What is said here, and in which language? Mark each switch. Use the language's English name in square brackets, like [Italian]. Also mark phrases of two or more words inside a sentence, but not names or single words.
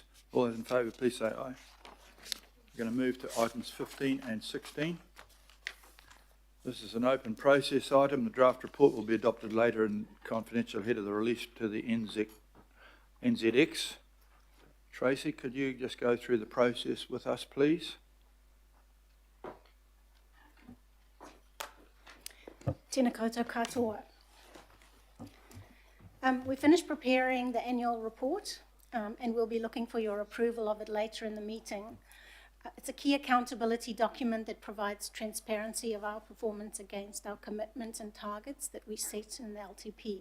[English] All those in favour, please say aye. We're going to move to items 15 and 16. This is an open process item. The draft report will be adopted later and confidential ahead of the release to the NZX. Tracy, could you just go through the process with us, please? [Māori] Tēnā koutou katoa. [English] We finished preparing the annual report and we'll be looking for your approval of it later in the meeting. It's a key accountability document that provides transparency of our performance against our commitments and targets that we set in the LTP.